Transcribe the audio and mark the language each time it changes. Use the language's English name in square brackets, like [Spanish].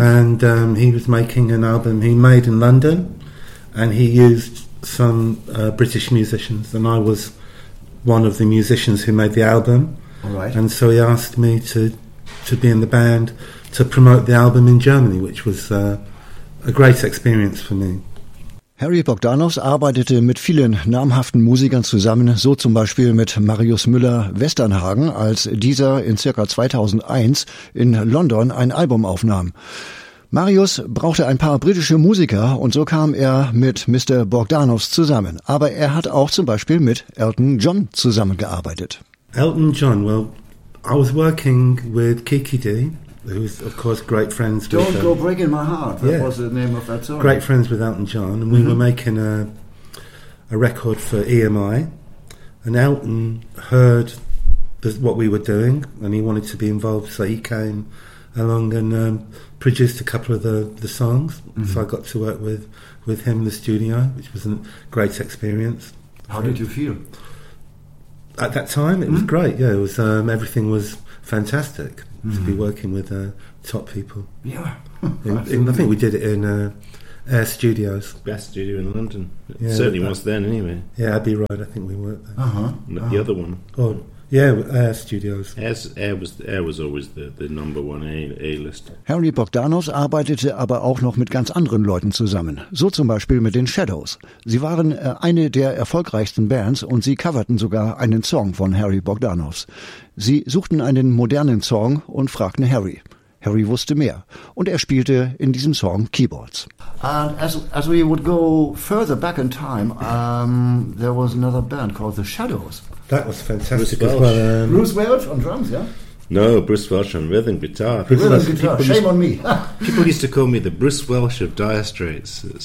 [English] And he was making an album he made in London, and he used some British musicians, and I was one of the musicians who made the album. All right. And so he asked me to be in the band to promote the album in Germany, which was a great experience for me. [German] Harry Bogdanos arbeitete mit vielen namhaften Musikern zusammen, so zum Beispiel mit Marius Müller-Westernhagen, als dieser in circa 2001 in London ein Album aufnahm. Marius brauchte ein paar britische Musiker und so kam er mit Mr. Bogdanos zusammen. Aber er hat auch zum Beispiel mit Elton John zusammengearbeitet. [English] Elton John, well, I was working with Kiki Dee, who is of course great friends Don't with... Don't Go Breaking My Heart, that yeah, was the name of that song. Great friends with Elton John, and we mm-hmm. were making a record for EMI, and Elton heard what we were doing, and he wanted to be involved, so he came along and produced a couple of the songs. Mm-hmm. So I got to work with him in the studio, which was a great experience. How did you feel? At that time, it mm-hmm. was great. Yeah, it was everything was fantastic mm-hmm. to be working with top people. Yeah. I think we did it in Air Studios. Best studio in London. Yeah, certainly was then, anyway. Yeah, Abbey Road, I think we worked there. Uh-huh. The other one. Oh, yeah, Air Studios. Air was always the number one A-list. [German] Harry Bogdanos arbeitete aber auch noch mit ganz anderen Leuten zusammen. So zum Beispiel mit den Shadows. Sie waren eine der erfolgreichsten Bands und sie coverten sogar einen Song von Harry Bogdanos. Sie suchten einen modernen Song und fragten Harry. Harry wusste mehr und er spielte in diesem Song Keyboards. [English] And as we would go further back in time, there was another band called The Shadows. That was fantastic. Bruce Welch. Bruce Welch on drums, yeah? No, Bruce Welch on rhythm guitar. Shame on me. People used to call me the Bruce Welch of Dire Straits.